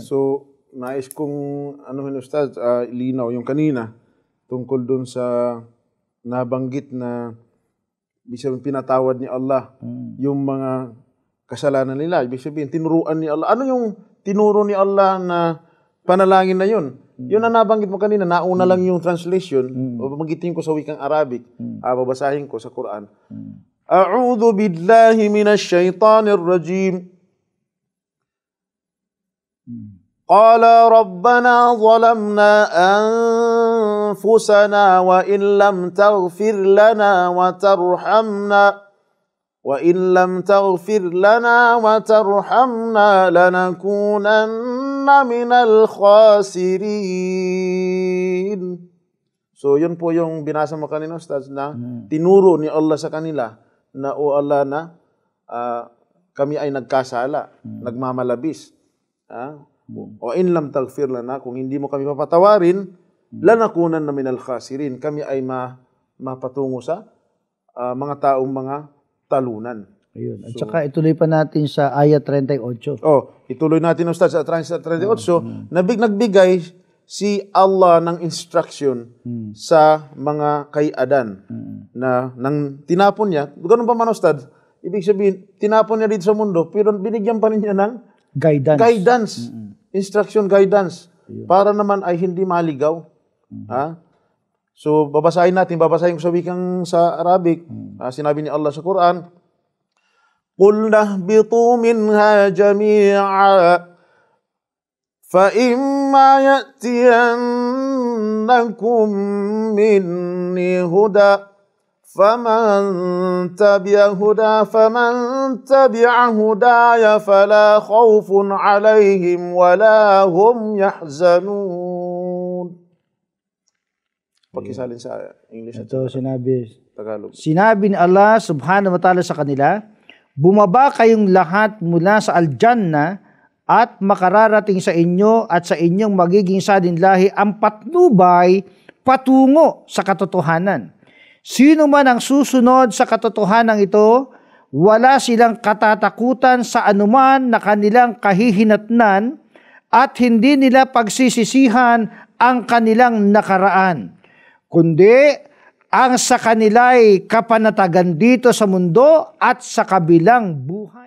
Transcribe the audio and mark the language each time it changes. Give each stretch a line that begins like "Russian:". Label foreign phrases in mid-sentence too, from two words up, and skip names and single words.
Filipino: So, nais kong Ustaz, linaw yung kanina tungkol dun sa nabanggit na ibig sabihin pinatawad ni Allah yung mga kasalanan nila. Ibig sabihin, tinuruan ni Allah. Ano yung tinuro ni Allah na panalangin na yun? Yun na nabanggit mo kanina, nauna lang yung translation, magitin ko sa wikang Arabic, babasahin ko sa Quran.
Arabic: أعوذ بالله من الشيطان الرجيم. قالا ربنا ظلمنا أنفسنا وإن لم تغفر لنا وترحمنا وَإِن لَّمْ تَغْفِرْ لَنَا وَتَرْحَمْنَا لَنَكُونَنَّ مِنَ الْخَاسِرِينَ.
Filipino: So, yun po yung binasa mo kanina, Ustaz, na tinuro ni Allah sa kanila na, O Allah, na kami ay nagkasala, nagmamalabis.
Arabic: وَإِن لَّمْ تَغْفِرْ لَنَا,
Filipino: kung hindi mo kami papatawarin,
Arabic: لَنَكُونَنَّ مِنَ الْخَاسِرِينَ.
Filipino: Kami ay mapatungo sa mga taong mga talunan. Ayun. At saka ituloy pa natin sa ayat 38. Ituloy natin, Ustaz, sa 38. Nagbigay si Allah ng instruction sa mga kay Adan na nang tinapon niya. Ganun pa man, Ustaz. Ibig sabihin, tinapon niya dito sa mundo, pero binigyan pa rin niya ng guidance.
English: Instruction, guidance.
Filipino: Para naman ay hindi maligaw. So, babasahin ko sa wikang sa Arabic. Sinabi ni Allah sa Quran,
Arabic: قُلْ نَهْبِطُوا مِنْهَا جَمِيعًا فَإِمَّا يَأْتِيَنَّكُمْ مِنِّي هُدًى فَمَنْ تَبِعَ هُدَايَ فَلَا خَوْفٌ عَلَيْهِمْ وَلَا هُمْ يَحْزَنُونَ.
Filipino: Pakisalin sa English at Tagalog. Sinabi ni Allah
Arabic: سبحانه وتعالى
Filipino: sa kanila, bumaba kayong lahat mula sa Al-Jannah at makararating sa inyo at sa inyong magiging salinlahi ang patnubay patungo sa katotohanan. Sino man ang susunod sa katotohanan ito, wala silang katatakutan sa anuman na kanilang kahihinatnan at hindi nila pagsisisihan ang kanilang nakaraan, kundi ang sa kanila'y kapanatagan dito sa mundo at sa kabilang buhay.